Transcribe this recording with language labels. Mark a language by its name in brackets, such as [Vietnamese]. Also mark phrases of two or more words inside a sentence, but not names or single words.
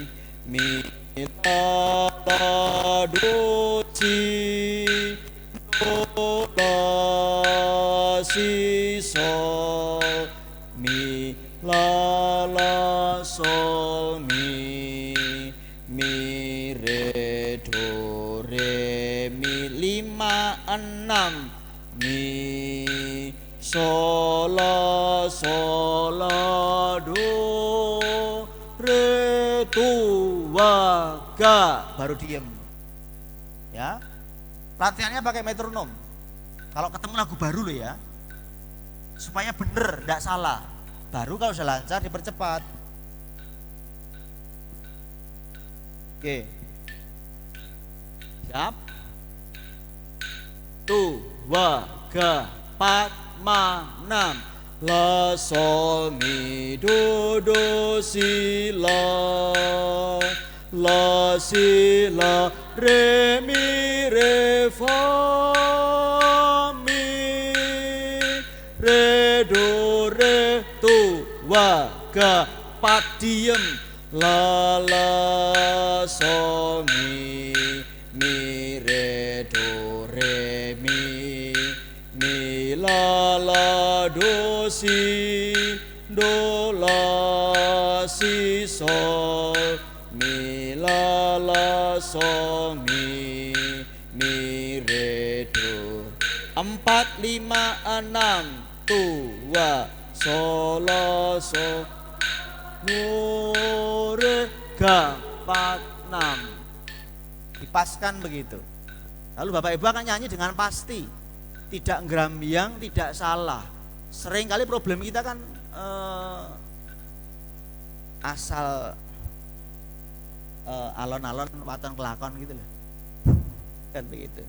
[Indonesian] la do si la si sol mi la sol mi re do re mi 5, 6 mi sol la do re tu wa ga, baru diem. Ya, latihannya pakai metronom. Kalau ketemu lagu baru loh ya, supaya bener, tidak salah. Baru kalau sudah lancar dipercepat. Oke, siap. 2, 3, 4, 5, 6. La sol mi do si la si la re mi re fa mi re do re tu wa ga, 4 diem. La sol mi re do re mi la do si sol mi la sol mi re do. 4, 5, 6 tua sol do re ga pa nam. Dipaskan begitu. Lalu Bapak Ibu akan nyanyi dengan pasti, tidak ngrambyang, tidak salah. Sering kali problem kita kan asal [Javanese] alon-alon waton kelakon [Indonesian] gitu loh. Kan begitu.